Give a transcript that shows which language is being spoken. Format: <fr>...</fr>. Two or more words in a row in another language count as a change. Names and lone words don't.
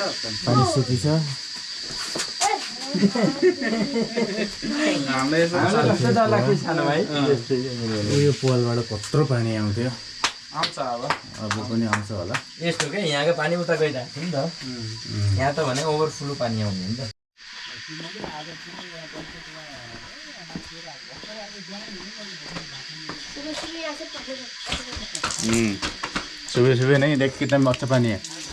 <ne>पानी सुकी छ यो पोलबाट कत्रो पानी आउँथ्यो आउँछ अब पनि आउँछ होला यस्तो के यहाँको पानी उता गइरहेको थियो नि त यहाँ त भने ओभरफ्लो पानी आउने नि त</ne> <hi>सुबह सुबह नहीं देख कितना मस्त पानी है</hi>